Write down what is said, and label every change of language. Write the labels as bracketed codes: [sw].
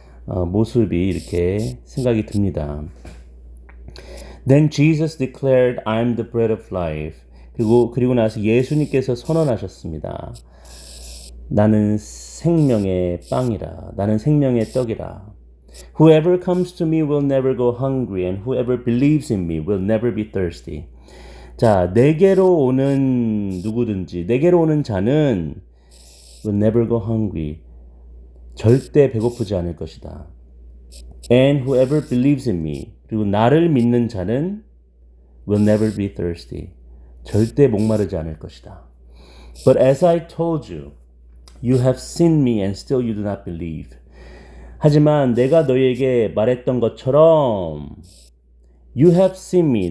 [ko] 모습이 이렇게 생각이 듭니다. [en] Then Jesus declared, I'm the bread of life. [ko] 그리고 나서 예수님께서 선언하셨습니다. 나는 생명의 빵이라. 나는 생명의 떡이라. [en] Whoever comes to me will never go hungry, and whoever believes in me will never be thirsty. [ko] 자, 내게로 오는 누구든지, 내게로 오는 자는 [en] will never go hungry. [ko] 절대 배고프지 않을 것이다. [en] And whoever believes in me, [ko] 그리고 나를 믿는 자는 [en] will never be thirsty. [ko] 절대 목마르지 않을 것이다. [en] But as I told you, you have seen me and still you do not believe. [ko] 하지만 내가 너희에게 말했던 것처럼 [en] You have seen me.